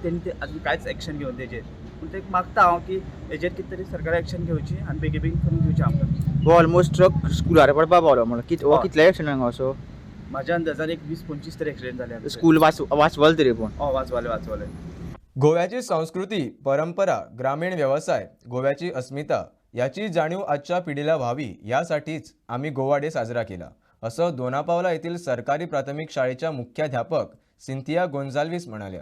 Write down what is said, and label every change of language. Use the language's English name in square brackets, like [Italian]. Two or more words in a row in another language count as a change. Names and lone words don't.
[Konkani] तेणी ते आजून कांयच एक्शन घेवन तेजेर. पूण ते मागता हांव की हेजेर कितें तरी सरकार एक्शन घेवची आनी बेगी बेगीन करून दिवचें आमकां. हो ऑलमोस्ट ट्रक स्कुलार पडपा पावलो म्हणून हो कितले एक्सिडेंट हांगा असो म्हाज्या अंदाजान एक 20-25 तरी एक्सिडेंट जाले. स्कूल वाचवाल तरी पूण वाचवाले. [Marathi] गोव्याची संस्कृती, परंपरा, ग्रामीण व्यवसाय, गोव्याची अस्मिता याची जाणीव आजच्या पिढीला व्हावी यासाठीच आम्ही गोवा डे साजरा केला, असं दोनापावला येथील सरकारी प्राथमिक शाळेच्या मुख्याध्यापक सिंथिया गोन्झाल्विस म्हणाल्या.